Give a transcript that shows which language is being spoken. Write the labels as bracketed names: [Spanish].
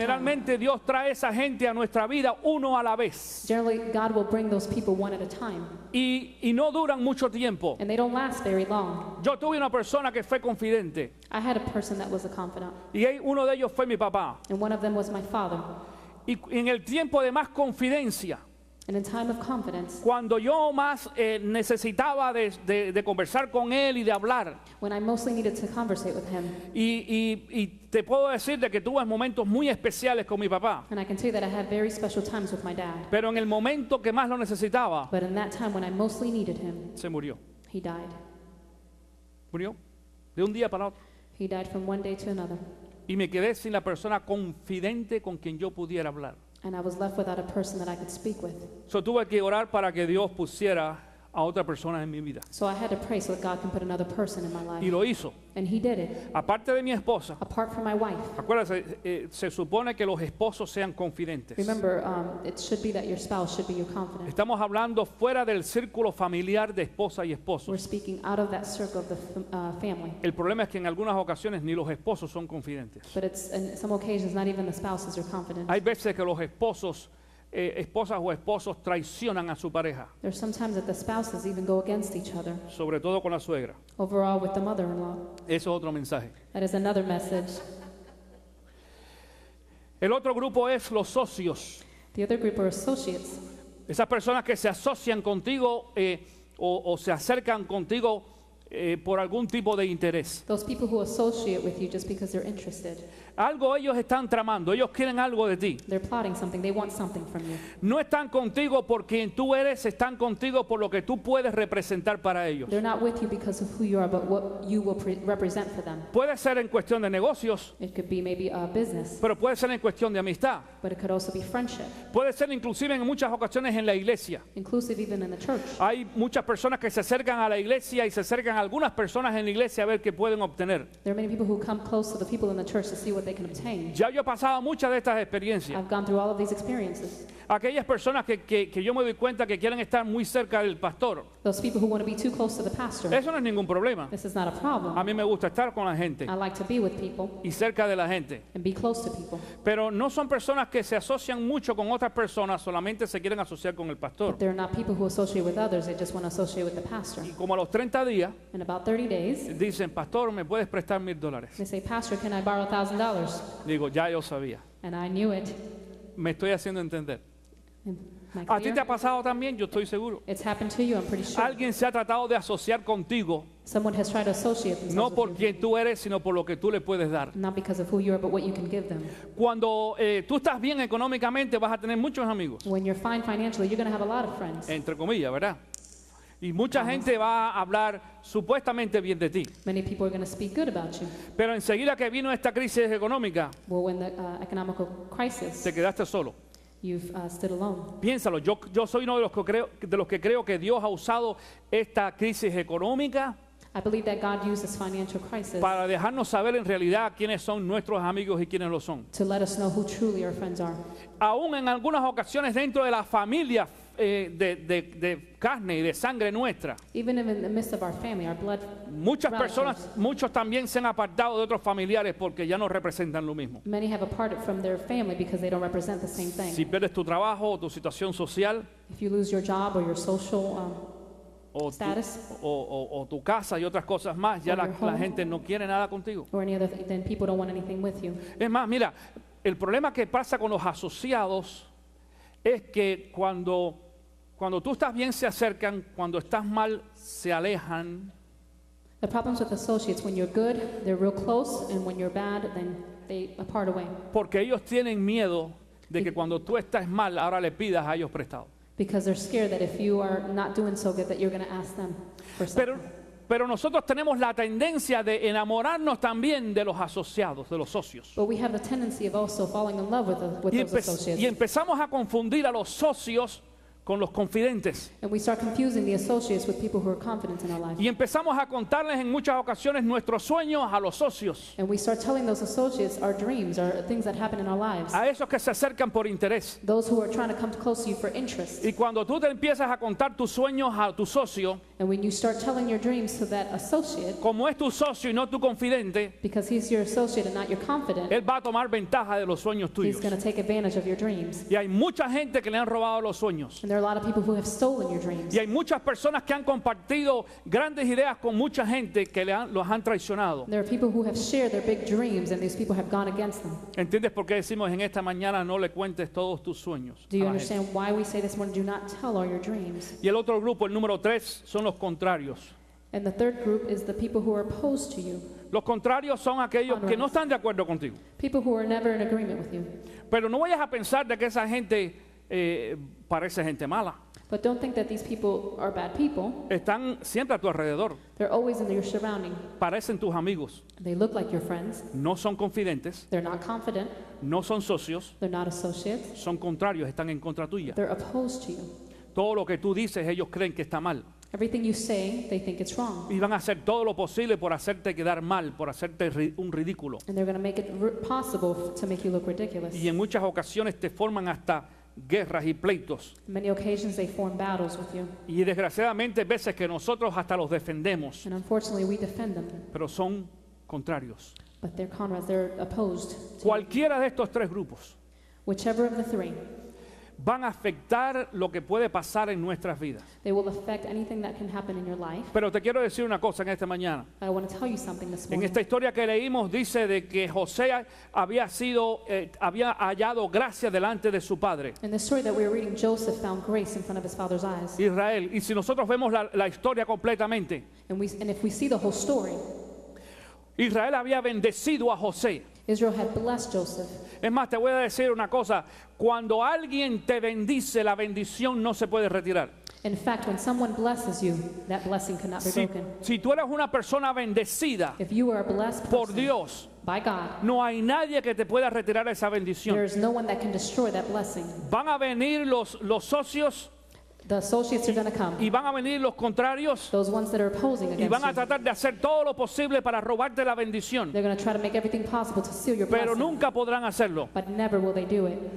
[Spanish] Generalmente Dios trae esa gente a nuestra vida uno a la vez. [English] Generally, God will bring those people one at a time, [Spanish] Y no duran mucho tiempo. [English] and they don't last very long. [Spanish] Yo tuve una persona que fue confidente [English] I had a person that was a confidant, [Spanish] y uno de ellos fue mi papá. [English] and one of them was my father. [Spanish] Y en el tiempo de más confidencia, [English] And in time of confidence, [Spanish] cuando yo más necesitaba de conversar con él y de hablar, [English] when I mostly needed to conversate with him, [Spanish] y te puedo decir de que tuve momentos muy especiales con mi papá, [English] and I can tell you that I had very special times with my dad. [Spanish] pero en el momento que más lo necesitaba, [English] But in that time when I mostly needed him, [Spanish] se murió. [English] he died. [Spanish] Murió de un día para otro. [English] He died from one day to another. [Spanish] Y me quedé sin la persona confidente con quien yo pudiera hablar. [English] And I was left without a person that I could speak with. [Spanish] So tuve que orar para que Dios pusiera a otra persona en mi vida. [English] So I had to pray so that God can put another person in my [Spanish] Y [English] life. [Spanish] lo hizo. [English] And he did it. [Spanish] Aparte de mi esposa, [English] Apart from my wife. [Spanish] acuérdate, se supone que los esposos sean confidentes. [English] Remember, it should be that your spouse should be your confidant. [Spanish] Estamos hablando fuera del círculo familiar de esposa y esposo. [English] We're speaking out of that circle of the family. [Spanish] El problema es que en algunas ocasiones ni los esposos son confidentes. [English] But it's, in some occasions, not even the spouses are confident. [Spanish] Hay veces que los esposos, esposas o esposos traicionan a su pareja, [English] There's sometimes that the spouses even go against each other, [Spanish] sobre todo con la suegra. [English] overall with the mother-in-law. [Spanish] Eso es otro mensaje. [English] That is another message. [Spanish] El otro grupo es los socios. [English] The other group are associates. [Spanish] Esas personas que se asocian contigo o se acercan contigo por algún tipo de interés. [English] Those people who associate with you just because they're interested. [Spanish] Algo ellos están tramando, ellos quieren algo de ti. [English] They're plotting something. They want something from you. [Spanish] No están contigo por quien tú eres, están contigo por lo que tú puedes representar para ellos. [English] They're not with you because of who you are, but what you will represent for them. [Spanish] Puede ser en cuestión de negocios, [English] It could be maybe a business, [Spanish] pero puede ser en cuestión de amistad. [English] but it could also be friendship, [Spanish] Puede ser inclusive en muchas ocasiones en la iglesia. [English] inclusive even in the church. [Spanish] Hay muchas personas que se acercan a la iglesia y se acercan a algunas personas en la iglesia a ver qué pueden obtener. [English] There are many people who come close to the people in the church to see what they can obtain. [Spanish] Ya yo he pasado muchas de estas experiencias. [English] I've gone through all of these experiences. [Spanish] Aquellas personas que yo me doy cuenta que quieren estar muy cerca del pastor. [English] Those people who want to be too close to the pastor. [Spanish] Eso no es ningún problema. [English] This is not a problem. [Spanish] A mí me gusta estar con la gente [English] I like to be with people [Spanish] y cerca de la gente. [English] and be close to people. [Spanish] Pero no son personas que se asocian mucho con otras personas, solamente se quieren asociar con el pastor. [English] They're not people who associate with others. They just want to associate with the pastor. [Spanish] Y como a los 30 días, [English] In about 30 days, [Spanish] dicen, pastor, ¿me puedes prestar $1,000? [English] they say, Pastor, can I borrow $1,000? [Spanish] Digo, ya yo sabía. [English] And I knew it. [Spanish] Me estoy haciendo entender. [English] Am I [Spanish] A ti te [English] clear? [Spanish] ha pasado también, yo estoy seguro. [English] It's happened to you, I'm pretty sure. [Spanish] Alguien se ha tratado de asociar contigo, [English] Someone has tried to associate [Spanish] no [English] themselves [Spanish] por [English] with you. [Spanish] quien tú eres, sino por lo que tú le puedes dar. [English] Not because of who you are, but what you can give them. [Spanish] Cuando tú estás bien económicamente, vas a tener muchos amigos, [English] When you're fine financially, you're going to have a lot of friends. [Spanish] entre comillas, ¿verdad? Y mucha gente va a hablar supuestamente bien de ti. [English] Many people are going to speak good about you. [Spanish] Pero enseguida que vino esta crisis económica, [English] Well, when the economical crisis, [Spanish] te quedaste solo. [English] you've stood alone. [Spanish] Piénsalo, yo soy uno de los que creo que Dios ha usado esta crisis económica [English] I believe that God used this financial crisis [Spanish] para dejarnos saber en realidad quiénes son nuestros amigos y quiénes lo son. [English] to let us know who truly our friends are. [Spanish] Aún en algunas ocasiones dentro de la familia de carne y de sangre nuestra. [English] Even in the midst of our family, our blood [Spanish] Muchas personas, [English] relatives. [Spanish] muchos también se han apartado de otros familiares porque ya no representan lo mismo. [English] Many have departed from their family because they don't represent the same thing. [Spanish] Si pierdes tu trabajo o tu situación social [English] If you lose your job or your social [Spanish] o tu, [English] status [Spanish] o tu casa y otras cosas más, ya [English] Or [Spanish] la, [English] your [Spanish] la [English] home. [Spanish] gente no quiere nada contigo. [English] or any other, then people don't want anything with you. [Spanish] Es más, mira, el problema que pasa con los asociados es que cuando tú estás bien se acercan, cuando estás mal se alejan. [English] The problems with associates, when you're good, they're real close, and when you're bad, then they apart away. [Spanish] Porque ellos tienen miedo de que cuando tú estás mal, ahora le pidas a ellos prestado. [English] Because they're scared that if you are not doing so good, that you're going to ask them for something. [Spanish] Pero nosotros tenemos la tendencia de enamorarnos también de los asociados, de los socios. [English] But we have the tendency of also falling in love with [Spanish] Y, [English] those associates. [Spanish] y empezamos a confundir a los socios con los confidentes. [English] And we start confusing the associates with people who are confident in our life. [Spanish] Y empezamos a contarles en muchas ocasiones nuestros sueños a los socios, [English] And we start telling those associates our dreams, our things that happen in our lives. [Spanish] a esos que se acercan por interés. [English] Those who are trying to come close to you for interest. [Spanish] Y cuando tú te empiezas a contar tus sueños a tu socio, [English] And when you start telling your dreams to that associate, [Spanish] como es tu socio y no tu confidente, [English] because he's your associate and not your confidant, [Spanish] él va a tomar ventaja de los sueños [English] he's [Spanish] tuyos. [English] going to take advantage of your dreams. [Spanish] Y hay mucha gente que le han robado los sueños. [English] And there are a lot of people who have stolen your dreams. [Spanish] Y hay muchas personas que han compartido grandes ideas con mucha gente que los han traicionado. [English] There are people who have shared their big dreams, and these people have gone against them. [Spanish] ¿Entiendes por qué decimos en esta mañana no le cuentes todos tus sueños [English] Do [Spanish] a [English] you [Spanish] la gente? [English] understand why we say this morning, do not tell all your dreams? [Spanish] Y el otro grupo, el número 3, son los contrarios. [English] And the third group is the people who are opposed to you, [Spanish] Los contrarios son aquellos que no están de acuerdo contigo. [English] people who are never in agreement with you. [Spanish] Pero no vayas a pensar de que esa gente parece gente mala. [English] But don't think that these people are bad people. [Spanish] Están siempre a tu alrededor. [English] They're always in your surrounding. [Spanish] Parecen tus amigos. [English] They look like your friends. [Spanish] No son confidentes. [English] They're not confident. [Spanish] No son socios. [English] They're not associates. [Spanish] Son contrarios. Están en contra tuya. [English] They're opposed to you. [Spanish] Todo lo que tú dices ellos creen que está mal. [English] Everything you say, they think it's wrong. [Spanish] Y van a hacer todo lo posible por hacerte quedar mal, por hacerte un ridículo. [English] And they're going to make it possible to make you look ridiculous. [Spanish] Y en muchas ocasiones te forman hasta guerras y pleitos. [English] On many occasions, they form battles with you. [Spanish] Y desgraciadamente veces que nosotros hasta los defendemos, [English] And unfortunately, we defend them. [Spanish] pero son contrarios. [English] But they're comrades, they're opposed to you. [Spanish] Cualquiera de estos tres grupos [English] Whichever of the three, [Spanish] van a afectar lo que puede pasar en nuestras vidas. [English] they will affect anything that can happen in your life. [Spanish] Pero te quiero decir una cosa en esta mañana. [English] I want to tell you something this [Spanish] En [English] morning. [Spanish] esta historia que leímos dice de que José había hallado gracia delante de su padre, [English] In the story that we were reading, Joseph found grace in front of his father's eyes. [Spanish] Israel. Y si nosotros vemos la historia completamente, [English] And if we see the whole story, [Spanish] Israel había bendecido a José. [English] Israel had blessed Joseph. [Spanish] Es más, te voy a decir una cosa. Cuando alguien te bendice, la bendición no se puede retirar. [English] In fact, when someone blesses you, that blessing cannot be [Spanish] Si, [English] broken. [Spanish] si tú eres una persona bendecida [English] If you are a blessed [Spanish] por [English] person [Spanish] Dios, [English] by God, [Spanish] no hay nadie que te pueda retirar esa bendición. [English] there is no one that can destroy that blessing. [Spanish] Van a venir los socios [English] The associates are going to come, [Spanish] y van a venir los contrarios [English] those ones that are opposing [Spanish] y van a [English] against you. [Spanish] tratar de hacer todo lo posible para robarte la bendición, [English] They're going to try to make everything possible to seal your [Spanish] pero [English] blessing, [Spanish] nunca podrán hacerlo. [English] but never will they do it.